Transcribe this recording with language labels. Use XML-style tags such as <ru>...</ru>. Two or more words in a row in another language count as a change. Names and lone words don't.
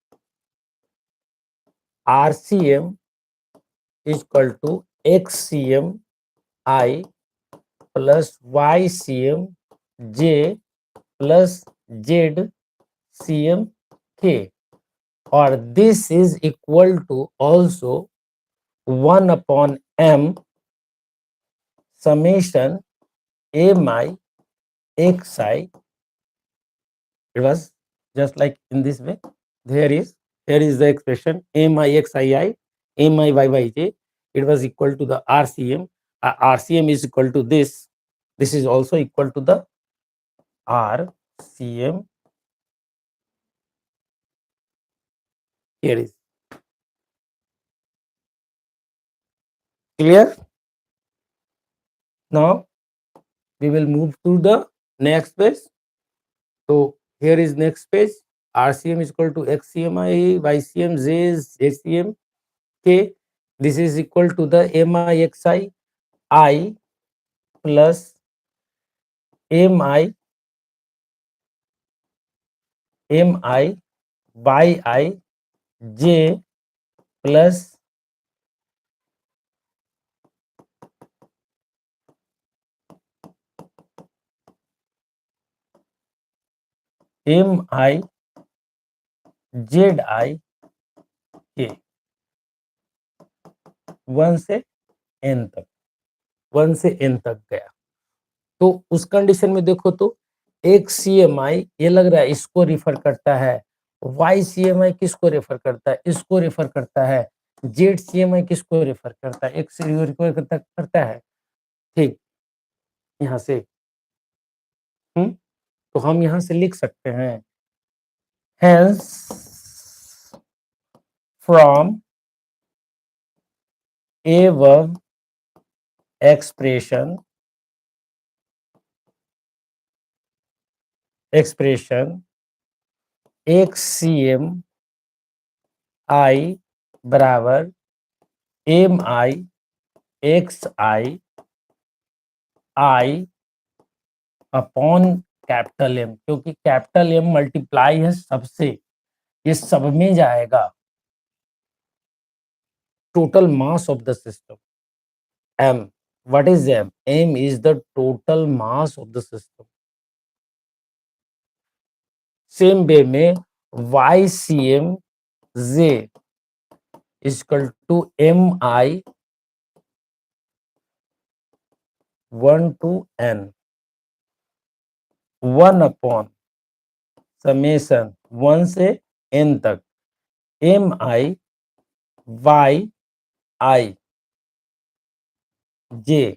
<en>RCM is equal to xcm I plus ycm j plus zcm k, or this is equal to also 1 upon m summation mi xi. It was just like in this way. Here is the expression mi xii mi yij. It was equal to the RCM. RCM is equal to this. This is also equal to the RCM. Here is clear. Now we will move to the next page. So here is next page. RCM is equal to xcmi, ycm, jcm k. This is equal to the mixi I plus mi yi j plus mi zi k, 1</en> <hi>से n तक गया। तो उस कंडीशन में देखो तो एक CMI ये लग रहा है इसको रिफर करता है, YCMI किसको रेफर करता है, इसको रेफर करता है, ZCMI किसको रेफर करता है, एक से रेफर करता है। ठीक, यहाँ से तो हम यहाँ से लिख सकते हैं,</hi> <en>hence from above expression xcm I बराबर mi xi</en> <hi>I</hi> <en>upon capital M,</en> <hi>क्योंकि</hi> <en>capital M multiply</en> <hi>है सबसे, ये सब में जाएगा,</hi> <en>total mass of the system. M. What is M? M is the total mass of the system. Same way में YCM Z is equal to MI 1 to N 1 upon समेशन 1</en> <hi>से N तक</hi> <en>MI YI J.</en>